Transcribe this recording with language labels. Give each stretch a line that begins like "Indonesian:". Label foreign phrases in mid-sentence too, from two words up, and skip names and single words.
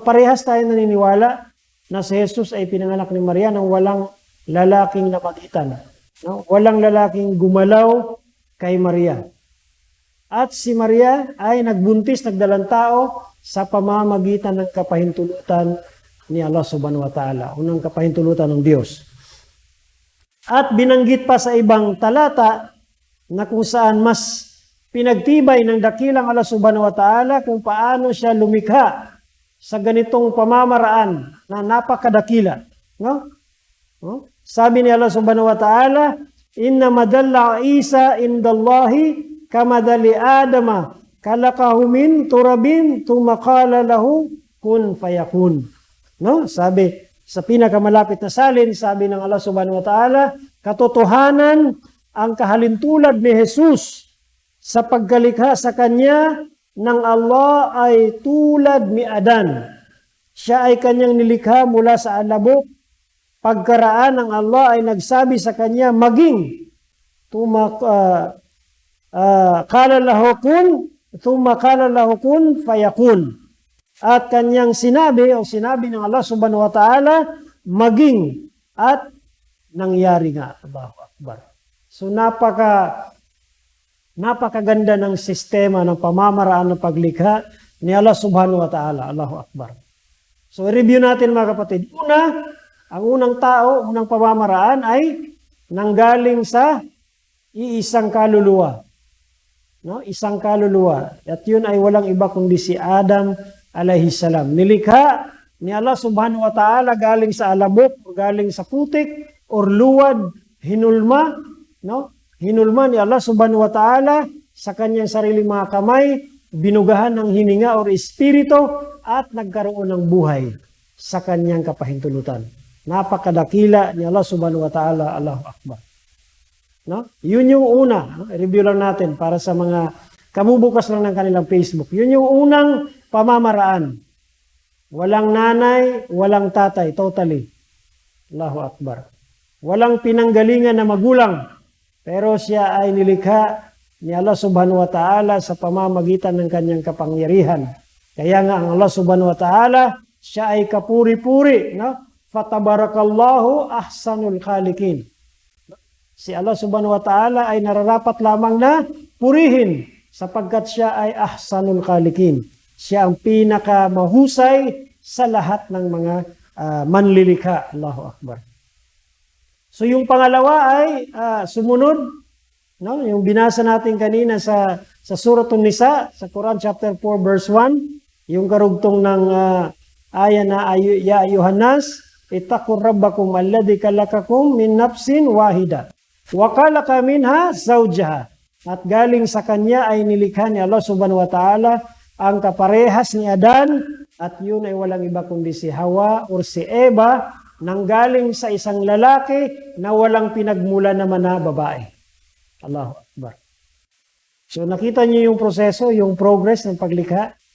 Filipino: Parehas tayo naniniwala na si Jesus ay pinanganak ni Maria nang walang lalaking namagitan. No? Walang lalaking gumalaw kay Maria. At si Maria ay nagbuntis, nagdalang tao sa pamamagitan ng kapahintulutan ni Allah
Arabic: سبحانه وتعالى,
Filipino: unang kapahintulutan ng Diyos. At binanggit pa sa ibang talata na kung saan mas pinagtibay ng dakilang Allah
Arabic: سبحانه وتعالى
Filipino: kung paano siya lumikha sa ganitong pamamaraan na napakadakila. No? No? Sabi ni
Arabic: الله سبحانه وتعالى إن مثل عيسى عند الله كمثل آدم خلقه من تراب ثم قال له كن فيكون.
Filipino: No? Sabi sa pinakamalapit na salin, sabi ng Allah
Arabic: سبحانه وتعالى,
Filipino: katotohanan ang kahalintulad ni Jesus sa pagkalikha sa kanya ng Allah ay tulad ni Adan. Siya ay kanyang nilikha mula sa alabok. Pagkaraan ng Allah ay nagsabi sa kanya, maging
Arabic: قال له كن فيكون.
Filipino: At kanyang sinabi ng Allah
Arabic: سبحانه وتعالى,
Filipino: maging at nangyari nga.
Arabic: الله أكبر.
Filipino: So napakaganda ng sistema ng pamamaraan ng paglikha ni Allah
Arabic: سبحانه وتعالى الله أكبر.
Filipino: So review natin mga kapatid. Ang unang tao, unang pamamaraan ay nanggaling sa iisang kaluluwa. No? Isang kaluluwa. At yun ay walang iba kundi si Adam
Arabic: عليه السلام.
Filipino: Nilikha ni Allah
Arabic: سبحانه وتعالى
Filipino: galing sa alabok, galing sa putik, or luwad, hinulma. No? Hinulma ni Allah
Arabic: سبحانه وتعالى
Filipino: sa kanyang sariling mga kamay, binugahan ng hininga or espiritu, at nagkaroon ng buhay sa kanyang kapahintulutan. Napakadakila ni Allah
Arabic: سبحانه وتعالى الله أكبر.
Filipino: No? Yun yung una. No? Review lang natin para sa mga kabubukas lang ng kanilang Facebook. Yun yung unang pamamaraan. Walang nanay, walang tatay, totally.
Arabic: الله أكبر.
Filipino: Walang pinanggalingan na magulang. Pero siya ay nilikha ni Allah
Arabic: سبحانه وتعالى
Filipino: sa pamamagitan ng kanyang kapangyarihan. Kaya nga ang Allah
Arabic: سبحانه وتعالى,
Filipino: siya ay kapuri-puri. No?
Arabic: فتبارك الله أحسن الخالقين.
Filipino: Si Allah
Arabic: سبحانه وتعالى
Filipino: ay nararapat lamang na purihin sapagkat siya ay
Arabic: أحسن الخالقين.
Filipino: Siya ang pinakamahusay sa lahat ng mga manlilikha.
Arabic: الله أكبر.
Filipino: So yung pangalawa ay sumunod, no? Yung binasa natin kanina sa Suratun Nisa,
Arabic: sa
English: Quran chapter 4 verse 1,
Filipino: yung karugtong ng aya na
Arabic: يا أيها الناس اتقوا ربكم الذي خلقكم من نفس واحدة وخلق منها زوجها.
Filipino: At galing sa kanya ay nilikha ni Allah
Arabic: سبحانه وتعالى
Filipino: ang kaparehas ni Adan, at yun ay walang iba kundi si Hawa or si Eva, nanggaling sa isang lalaki na walang pinagmula naman na babae.
Arabic: الله أكبر.
Filipino: So nakita niyo yung proseso, yung progress ng paglikha.